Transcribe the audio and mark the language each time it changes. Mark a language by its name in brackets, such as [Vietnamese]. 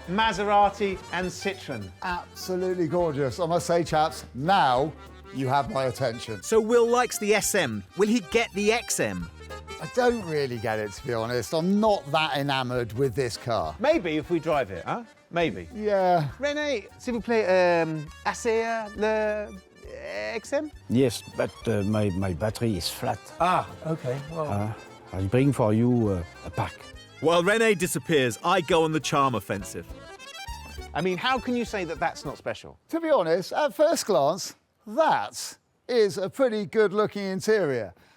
[English] Maserati and Citroen. Absolutely gorgeous. I must say, chaps, now you have my attention. So Will likes the SM. Will he get the XM? I don't really get it, to be honest. I'm not that enamoured with this car. Maybe if we drive it, huh? Maybe. Yeah. [French] René, s'il vous plaît, assez le XM? [English] Yes, but my battery is flat. Ah, okay. Well, I'll bring for you a pack. While Rene disappears, I go on the charm offensive. I mean, how can you say that that's not special? To be honest, at first glance, that is a pretty good-looking interior.